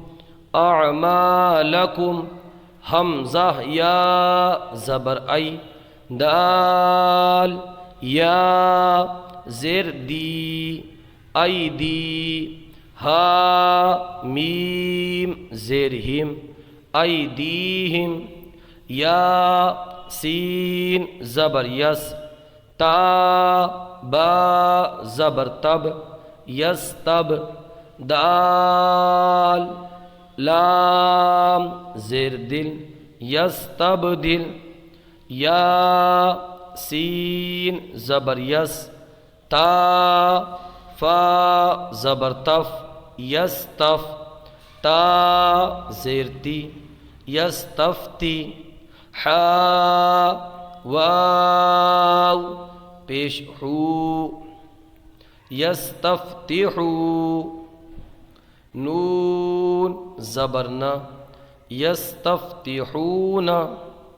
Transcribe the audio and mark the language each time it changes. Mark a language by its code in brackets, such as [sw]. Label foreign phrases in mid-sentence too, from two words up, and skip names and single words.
[ur] اعمالکم حمزہ یا زبر ای دال یا زیر دی ایدی ہا میم زیرہم ایدیہم یا سین زبر یس تا با زبر تب یس تب دال لام زیر دل یس تب دل یا سین زبر یس تا فا زبر تف یس تف تا زیر تی یس تفتی حا واو پیش حو یستفتحو نون زبرنا یستفتحون